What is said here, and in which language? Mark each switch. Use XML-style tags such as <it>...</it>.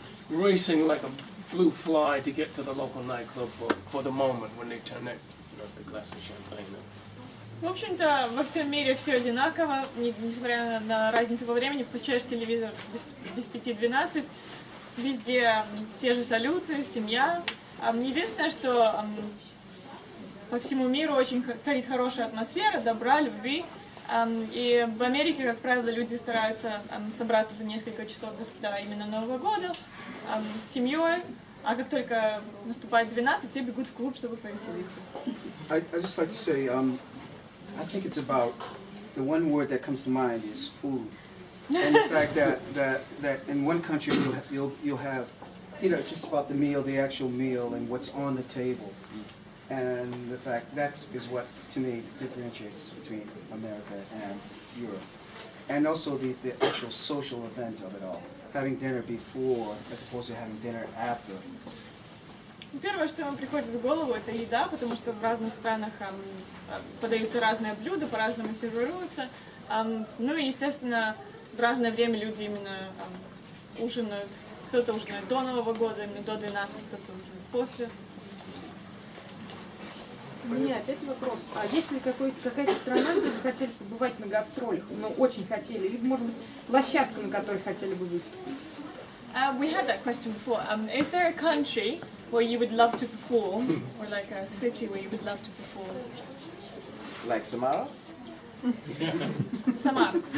<en>racing like a blue fly to get to the local nightclub for the moment when they turn that, the glass of champagne up.</en> <ru>В общем-то, во всем мире все одинаково, несмотря на разницу во времени, включаешь телевизор без 5-12, везде те же салюты, семья. Единственное, что по всему миру очень царит хорошая атмосфера, добра, любви. И в Америке, как правило, люди стараются собраться за несколько часов до именно Нового года с семьей, а как только наступает 12, все бегут в клуб, чтобы повеселиться.</ru> <en>I just like to say, I think it's about, the one word that comes to mind is food. And the fact that in one country you'll have, just about the meal, the actual meal, and what's on the table. And the fact that is what, to me, differentiates between America and Europe. And also the actual social event of it all. Having dinner before, as opposed to having dinner after.</en> <ru>Первое, что вам приходит в голову, это еда, потому что в разных странах подаются разные блюда, по-разному сервируются. Ну и, естественно, в разное время люди именно ужинают. Кто-то ужинает до Нового года, именно до 12, кто-то ужинает после. У меня опять вопрос. А есть ли какая-то страна, где вы хотели побывать на гастролях, но очень хотели, либо, может быть, площадка, на которой хотели бы выступить?</ru> <en>We had that question before. Is there a country where you would love to perform, or like a city where you would love to perform? Like Samara? Samara.</en>